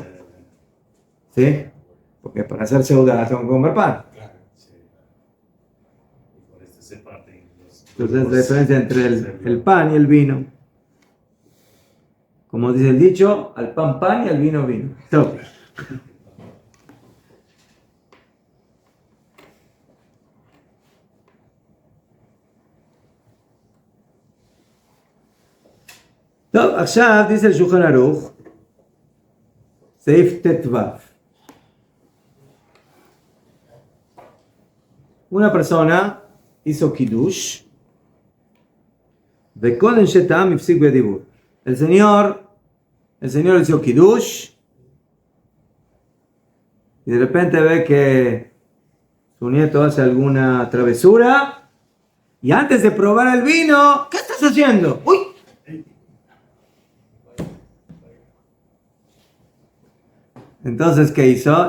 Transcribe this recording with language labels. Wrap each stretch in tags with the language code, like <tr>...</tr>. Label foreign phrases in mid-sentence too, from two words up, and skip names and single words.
<es>¿Sí? Porque para hacer seuda tengo que comer pan. Sí. Y por esto se parten los... Entonces la diferencia entre el pan y el vino. Como dice el dicho, al pan pan y al vino vino. Todo.</es> <he>טוב, עכשיו</he> <es>dice el Shulchan Aruch,</es> <he>סעיף ט"ו.</he> <es>Una persona hizo Kiddush,</es> <he>וקודם שטעם הפסיק בדיבור.</he> <es>El señor hizo Kiddush, y de repente ve que su nieto hace alguna travesura, y antes de probar el vino, ¿qué estás haciendo? ¡Uy! Entonces, ¿qué hizo?</es>